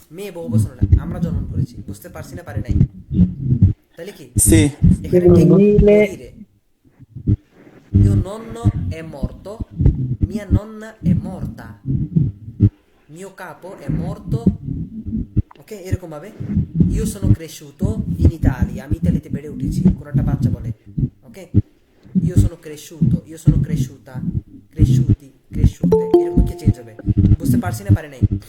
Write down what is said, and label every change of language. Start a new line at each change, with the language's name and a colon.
Bangla: মেয়ে বহু বছর না, আমরা জন্ম করেছি, বুঝতে পারছি না পারি নাই, তাহলে কি সি এখানে ঠিক morire।
Italian: Mio nonno è morto, mia nonna è morta, mio capo è morto।
Bangla: ok, এরকম ভাবে
Italian: io sono cresciuto in Italia,
Bangla: আমি ইতালিতে বেড়ে উঠেছি, কোন একটা বাচ্চা বলে। ok,
Italian: io sono cresciuto, io sono cresciuta, cresciuti, cresciute,
Bangla: এরকম কি চেঞ্জ হবে, বুঝতে পারছি না পারি নাই?